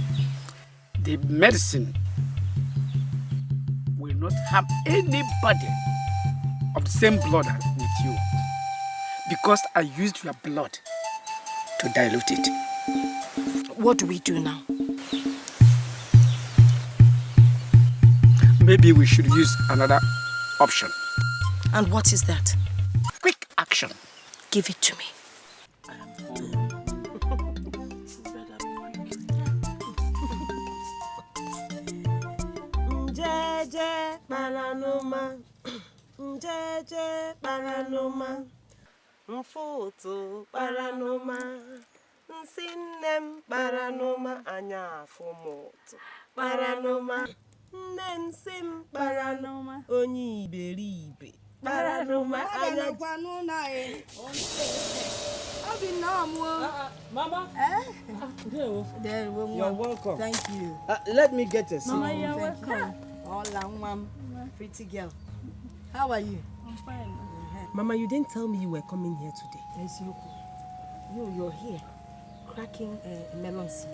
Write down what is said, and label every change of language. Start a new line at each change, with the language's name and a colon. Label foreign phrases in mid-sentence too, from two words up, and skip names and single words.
English: The medicine will not harm anybody of the same blood with you, because I used your blood to dilute it. What do we do now? Maybe we should use another option. And what is that? Quick action. Give it to me. Njeje paranoma, njeje paranoma, mfutu paranoma, nsinem paranoma, anya fumoto paranoma, nensim paranoma, onyi iberibe paranoma, anya Panuna, Mama. You're welcome. Thank you. Let me get a seat. Mama, you're welcome. Hola, mom. Pretty girl. How are you? I'm fine. Mama, you didn't tell me you were coming here today. Yes, you're here, cracking a melon seed.